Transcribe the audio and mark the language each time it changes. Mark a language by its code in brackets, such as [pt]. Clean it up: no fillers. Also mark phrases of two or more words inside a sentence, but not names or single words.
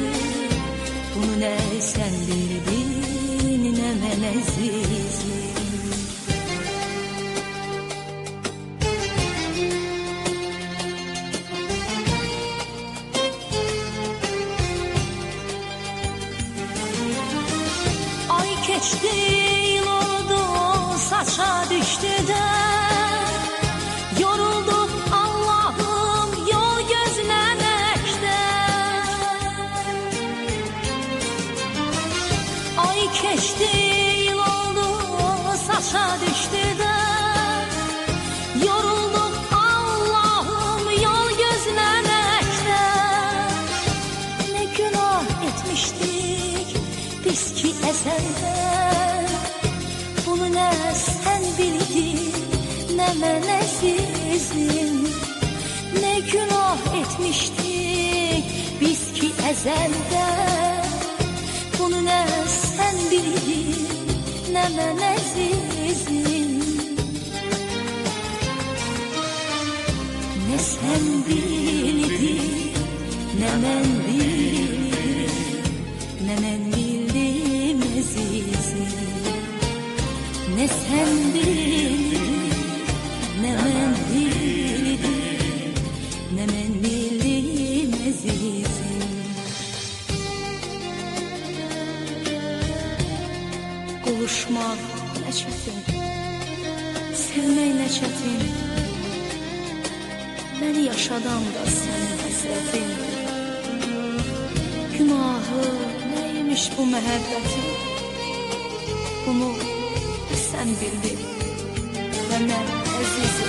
[az] Bunu nə sən bildin, nə mən əzizim. Ay keçdi, [tr] saça düştü de yoruldum Allah'ım yol gözlemekte. Ay geçti, yıl oldu, saça düştü de yoruldum Allah'ım yol gözlemekte. Ne günah etmiştik biz ki ezelden. [az] Bunu nə sən bildin, nə mən əzizim. Nə günah etmişdik biz ki əzəldə. Bunu nə sən bildin, nə mən əzizim. Nə sən bildin, nə mən bildim, nə mən bildim əzizim. [tr] Ne sen bildin, ne ben bildim, ne ben bildim əzizim. [az] Qovuşmaq nə çətin, sevmək nə çətin. Məni yaşadan da sənin həsrətin. Günahı neymiş bu məhəbbətin. [tr] Bunu sen bildin, ve ben əzizim.